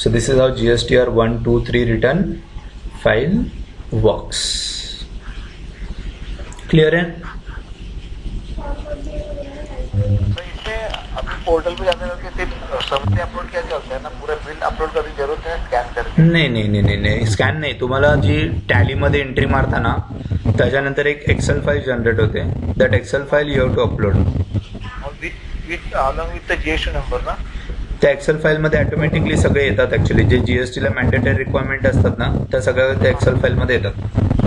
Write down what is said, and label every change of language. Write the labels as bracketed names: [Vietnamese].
[English] So this is how GSTR 1, 2, 3 return file works. [Hindi] Clear है? तो इससे अभी पोर्टल पे जाने के सिर्फ समझते अपलोड किया जाता है ना, पूरा बिल अपलोड करने की जरूरत है स्कॅन करके? [Marathi] नाही स्कॅन नाही, तुम्हाला जी टॅलीमध्ये एंट्री मारता ना त्याच्यानंतर एक एक्सेल फाईल जनरेट होते, [English] That Excel file you have to upload with along with the GST number ना? [Marathi] त्या एक्सेल फाईलमध्ये ऑटोमॅटिकली सगळे येतात ऍक्च्युली, जे GST ला मॅन्डेटरी रिक्वायरमेंट असतात ना त्या सगळ्या त्या एक्सेल फाईलमध्ये येतात।